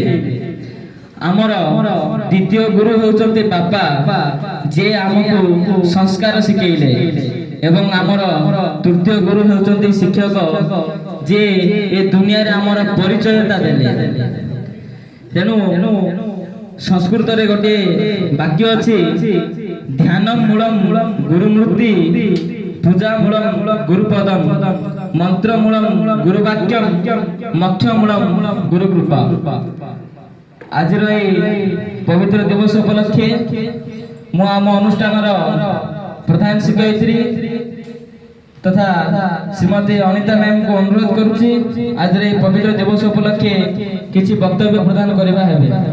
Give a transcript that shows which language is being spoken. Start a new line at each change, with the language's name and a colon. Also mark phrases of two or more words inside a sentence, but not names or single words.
Odia: ଆମର ଦ୍ୱିତୀୟ ଗୁରୁ ହୋଚନ୍ତି ବାପା ଯେ ଆମକୁ ସଂସ୍କାର ଶିଖେଇଲେ ଏବଂ ଆମର ତୃତୀୟ ଗୁରୁ ହୋଚନ୍ତି ଶିକ୍ଷକ ଯେ ଏ ଦୁନିଆ ରେ ଆମର ପରିଚୟଟା ଦେଲେ। ତେଣୁ ସଂସ୍କୃତ ରେ ଗୋଟେ ବାକ୍ୟ ଅଛି
Sanskrit: ध्यानम मूलम गुरुमूर्ति पूजा मूलम गुरुपदम मंत्र मूलम गुरुवाक्यम मोक्ष मूलम गुरुकृपा।
Odia: ଆଜି ପବିତ୍ର ଦିବସ ଉପଲକ୍ଷେ ମୁଁ ଆମ ଅନୁଷ୍ଠାନ ପ୍ରଧାନ ଶିକ୍ଷୟିତ୍ରୀ ତଥା ଶ୍ରୀମତୀ ଅନିତା ମ୍ୟାମ୍ କୁ ଅନୁରୋଧ କରୁଛି ଆଜି ପବିତ୍ର ଦିବସ ଉପଲକ୍ଷେ କିଛି ବକ୍ତବ୍ୟ ପ୍ରଦାନ କରିବା ହେବେ।